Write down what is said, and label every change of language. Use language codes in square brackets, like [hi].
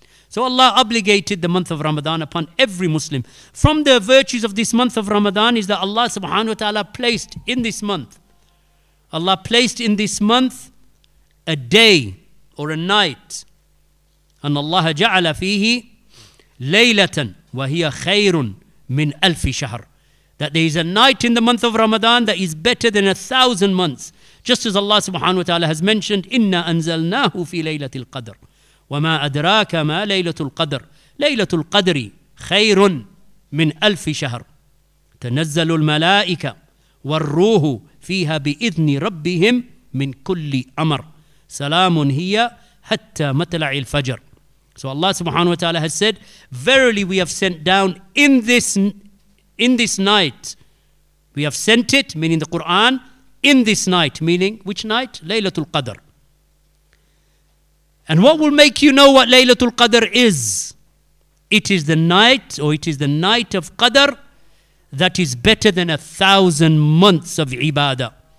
[en] So Allah obligated the month of Ramadan upon every Muslim. From the virtues of this month of Ramadan is that Allah subhanahu wa ta'ala placed in this month, Allah placed in this month a day or a night. And Allah [ar] ja'ala fihi لَيْلَةً وَهِيَ خَيْرٌ مِّنْ أَلْفِ شَهْرٍ. [en] That there is a night in the month of Ramadan that is better than 1,000 months. Just as Allah subhanahu wa ta'ala has mentioned, [ar] إِنَّا أَنزَلْنَاهُ فِي لَيْلَةِ الْقَدْرِ وَمَا أَدْرَاكَ مَا لَيْلَةُ الْقَدْرِ لَيْلَةُ الْقَدْرِ خَيْرٌ مِّنْ أَلْفِ شَهْرٍ تَنَزَّلُ الْمَلَائِكَةُ وَالرُّوحُ فِيهَا بِإِذْنِ رَبِّهِمْ مِنْ كُلِّ أَمْرٍ سَلَامٌ هِيَ حَتَّى مَطْلَعِ الْفَجْرِ. [en] So Allah subhanahu wa ta'ala has said, verily we have sent down in this night, we have sent it, meaning the Quran, in this night, meaning which night? Laylatul Qadr. And what will make you know what Laylatul Qadr is? It is the night, or it is the night of Qadr that is better than 1,000 months of ibadah.